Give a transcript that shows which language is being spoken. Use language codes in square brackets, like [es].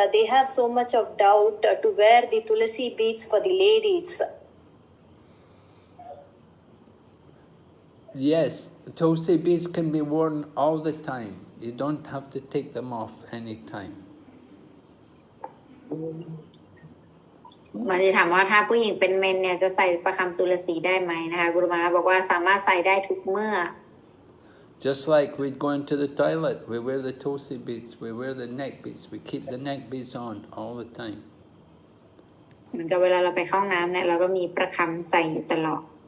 [en] They have so much of doubt to wear the tulasi beads for the ladies. Yes, tulsi beads can be worn all the time. You don't have to take them off any time. [th] มันจะถามว่าถ้าผู้หญิงเป็นเมนเนี่ยจะใส่ประคำตุลสีได้ไหมนะคะกุรุมาบอกว่าสามารถใส่ได้ทุกเมื่อ [en] Just like we go into the toilet, we wear the tulsi beads, we wear the neck beads, we keep the neck beads on all the time. [th] เหมือนกับเวลาเราไปเข้าห้องน้ำเนี่ยเราก็มีประคำใส่อยู่ตลอด